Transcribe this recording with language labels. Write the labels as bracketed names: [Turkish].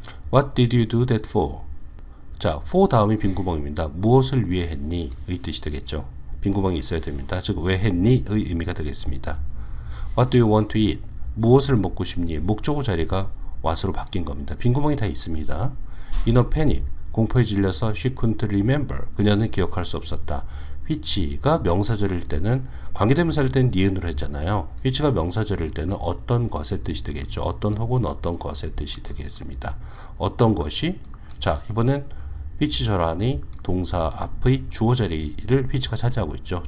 [English] What did you do that for? [Korean] 자, for 다음이 빈구멍입니다. 무엇을 위해 했니? 의 뜻이 되겠죠. 빈구멍이 있어야 됩니다. 즉, 왜 했니? 의 의미가 되겠습니다. [English] What do you want to eat? [Korean] 무엇을 먹고 싶니? 목적어 자리가 what으로 바뀐 겁니다. 빈구멍이 다 있습니다. [English] In a panic. [Korean] 공포에 질려서 [English] she couldn't remember. [Korean] 그녀는 기억할 수 없었다. which가 명사절일 때는 관계대명사일 때는 니은으로 했잖아요. which가 명사절일 때는 어떤 것의 뜻이 되겠죠. 어떤 혹은 어떤 것의 뜻이 되겠습니다. 어떤 것이 자, 이번엔 which 절안이 동사 앞의 주어 자리를 which가 차지하고 있죠.